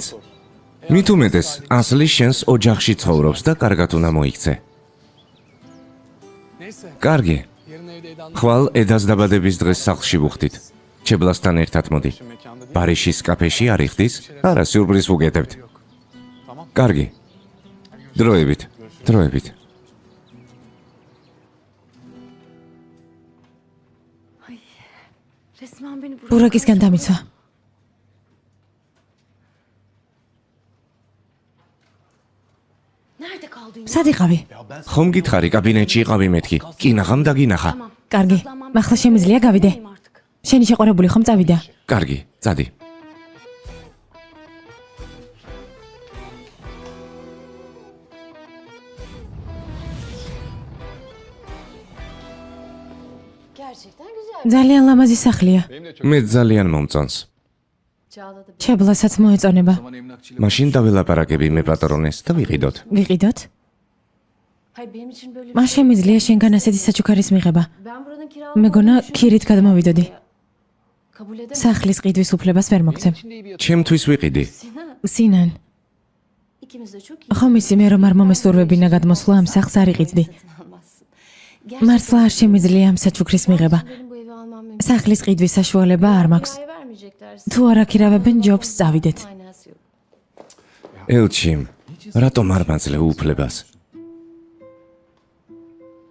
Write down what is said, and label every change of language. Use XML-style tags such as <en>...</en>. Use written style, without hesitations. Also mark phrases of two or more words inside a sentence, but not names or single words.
<ka>მით უმეტეს, ასლი შენს ოჯახში ცხოვრობს და კარგად უნდა მოიქცე. კარგი. ხვალ ედას დაბადების დღეს სახლში ვუხდით. ჩებლასთან ერთად მოდი. პარიშის კაფეში არ იხდის? არა, სიურპრიზს ვუგეთებთ. კარგი. დროებით. დროებით.</ka> <tr>resmen beni buraya</tr> <ka>ბურაკისგან დამიცვა.</ka> <tr>Nerede kaldın?</tr> <ka>სად იყავი? ხომ გითხარი, კაბინეტში იყავი მეთქი. კინახამ დაგინახა. კარგი. მახლა შემიძლია გავიდე.</ka> <tr>Artık.</tr> <ka>შენი შეყარებული ხომ წავიდა? კარგი, წადი.</ka> <tr>Gerçekten güzel.</tr> <ka>ძალიან ლამაზი სახლია. მე ძალიან მომწონს.</ka> <tr>Çağla da</tr> <ka>ჩებლასაც მოეწონება. მაშინ დაველაპარაკები მე პატრონეს და ვიყიდოთ. ვიყიდოთ?</ka> <tr>Hayır benim için böyle bir</tr> <ka>მას შემიძლია შენგან ასეთი საჩუქარის მიღება.</ka> <tr>Ben buranın kiralı</tr> <ka>მეგონა ქირით გადმოვიდოდი.</ka> <tr>kabul edemem.</tr> <ka>სახლის ყიდვის უფლებას ვერ მოგცემ. ჩემთვის ვიყიდი. სინან,</ka> <tr>İkimiz de çok iyi.</tr> <ka>ხომ ისი მე რომ არ მომესურვებინა გადმოსვლა ამ სახლს არ იყიდდი.</ka> <tr>Almazsın.</tr> <ka>მართლა არ შემიძლია ამ საჩუქრის მიღება.</ka> <tr>Benim bu evi almam mümkün.</tr> <ka>სახლის qიდვის საშუალება არ მაქვს.</ka> <tr>Kiraya vermeyecekler.</tr> <ka>თუ არ აქირავებენ ჯობს, წავიდეთ.</ka> <tr>Manası yok.</tr> <ka>ელჩიმ, რატომ არ მაძლევ უფლებას?</ka>